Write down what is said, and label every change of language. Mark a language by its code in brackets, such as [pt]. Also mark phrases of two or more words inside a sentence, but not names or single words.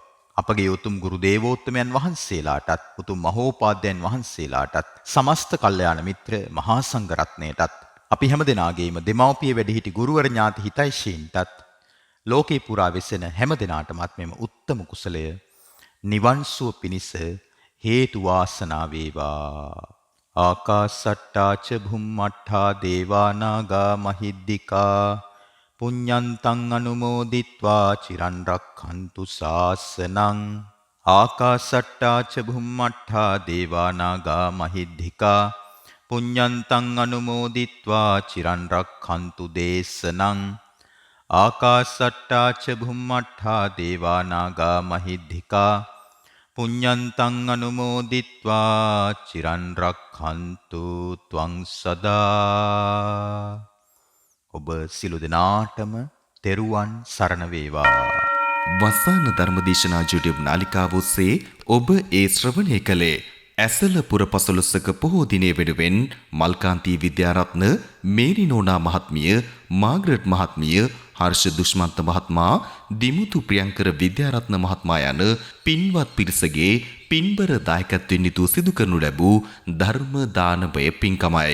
[si] අපගේ උතුම් ගුරු දේවෝත්තමයන් වහන්සේලාටත්, උතුම් මහෝපාද්‍යයන් වහන්සේලාටත්, සමස්ත කල්යාණ මිත්‍ර මහා සංඝ රත්නයටත්, අපි හැම දෙනාගේම දෙමව්පිය වැඩිහිටි ගුරුවර ඥාති හිතයිෂීන්ටත්, ලෝකේ පුරා වෙසෙන හැම දෙනාටමත් මෙම උත්තම කුසලය නිවන් සුව පිණිස හේතු වාසනා වේවා. [pi] ආකාසට්ටා ච භුම්මට්ඨා දේවා නාග මහිද්దికා පුඤ්ඤන්තං අනුමෝදිත්වා චිරන් රක්ඛන්තු ශාසනං. ආකාසට්ටා ච භුම්මට්ඨා දේවා නාග මහිද්దికා පුඤ්ඤන්තං අනුමෝදිත්වා චිරන් රක්ඛන්තු දේශනං. ආකාසට්ටා ච භුම්මට්ඨා දේවා නාග මහිද්దికා පුඤ්ඤන්තං අනුමෝදිත්වා චිරන් රක්ඛන්තු ත්වං සදා. [si] ඔබ සිළු දෙනාටම තෙරුවන් සරණ වේවා. වස්සාන ධර්මදේශනා YouTube නාලිකාව ඔස්සේ ඔබ ඒ ශ්‍රවණය කළේ ඇසල පුර පසළොස්වක පොහෝ දිනය වෙනුවෙන් මල්කාන්ති විද්‍යාරත්න, මේරි නෝනා මහත්මිය, මාග්‍රට් මහත්මිය, හර්ෂ දුෂ්මන්ත මහත්මයා, දිමුතු ප්‍රියංකර විද්‍යාරත්න මහත්මයා යන පින්වත් පිරිසගේ පින්බර දායකත්වයෙන් යුතුව සිදු කරනු ලැබූ ධර්ම දානමය පින්කමයි.